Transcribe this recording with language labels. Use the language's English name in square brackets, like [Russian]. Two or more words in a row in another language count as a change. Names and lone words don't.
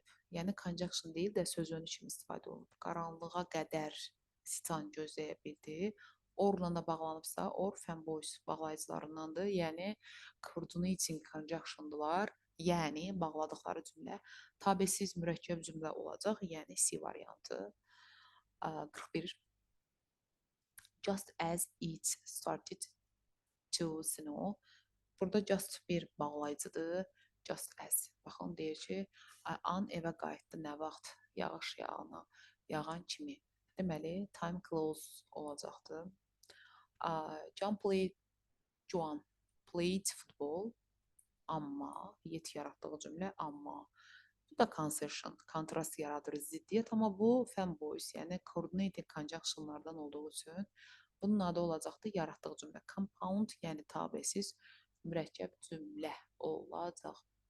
[Azerbaijani] Yəni conjunction deyil də söz önü kimi istifadə olunub. Qaranlığa qədər sitan gözləyə bildi. Orla da bağlanıbsa, [English] or fanboys [Azerbaijani] bağlayıcılarındandır. Yəni [English] coordinating conjunction'dular. [Azerbaijani] Yəni bağladıqları cümlə tabesiz mürəkkəb cümlə olacaq. Yəni C variantı. 41. [English] Just as it started to snow. [Azerbaijani] Burada just bir bağlayıcıdır. [English] Just as. [Azerbaijani] Baxın deyir ki, an evə qayıtdı nə vaxt yağış yağan kimi. Deməli, [English] time close olacaqdır. Juan played football. [Azerbaijani] Amma, yet yaratdığı cümlə amma. Bu da consertion, kontrast yaradır, ziddiyyət. Amma bu fanboys, yəni [English] coordinating conjunctionlardan [Azerbaijani] olduğu üçün bunun adı olacaqdır yaratdığı cümlə. Compound, yəni tabesiz mürəkkəb cümlə olacaq.